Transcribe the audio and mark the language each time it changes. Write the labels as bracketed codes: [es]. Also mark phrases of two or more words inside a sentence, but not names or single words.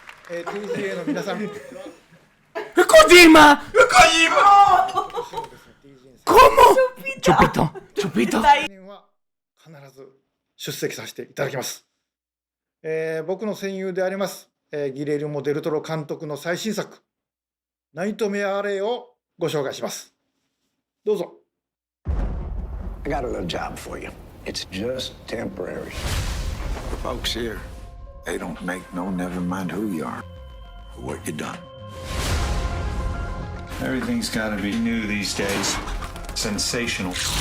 [ja] TGA の皆さん。 [es] ¡Kojima! ¡Kojima! ¿Cómo? Chupito, Chupito. [ja] 必ず出席させていただきます。僕の戦友であります、ギレルモ・デルトロ監督の最新作、ナイトメア・アレイをご紹介します。どうぞ。 [en] I got a little job for you. It's just temporary. The folks here, they don't make no never mind who you are or what you done. Everything's gotta be new these days. Sensational.